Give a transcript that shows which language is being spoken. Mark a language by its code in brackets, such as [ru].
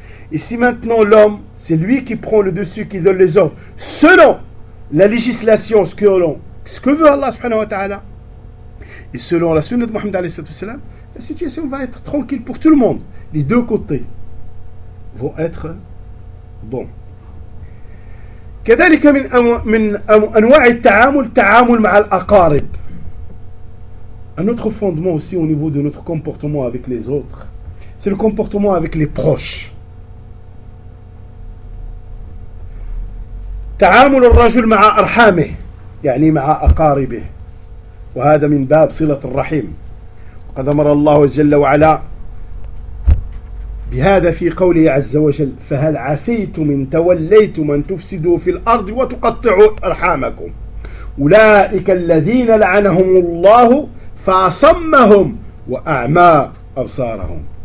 [fr] Et si maintenant l'homme, c'est lui qui prend le dessus, qui donne les ordres, selon la législation, ce que veut Allah [ar] subhanahu wa ta'ala, [fr] et selon la sunna de Mohammed [ar] alayhi sallallahu alayhi wa sallam, [fr] la situation va être tranquille pour tout le monde. Les deux côtés vont être bons. [ar] كذلك من أنواع التعامل تعامل مع الأقارب. [fr] Un autre fondement aussi au niveau de notre comportement avec les autres, c'est le comportement avec les proches. [ar] تعامل الرجل مع أرحامه يعني مع أقاربه وهذا من باب صلة الرحيم قد أمر الله جل وعلا بهذا في قوله عز وجل فهل عسيتم إن توليتم أن تفسدوا في الأرض وتقطعوا أرحامكم أولئك الذين لعنهم الله فأصمهم وأعمى أبصارهم.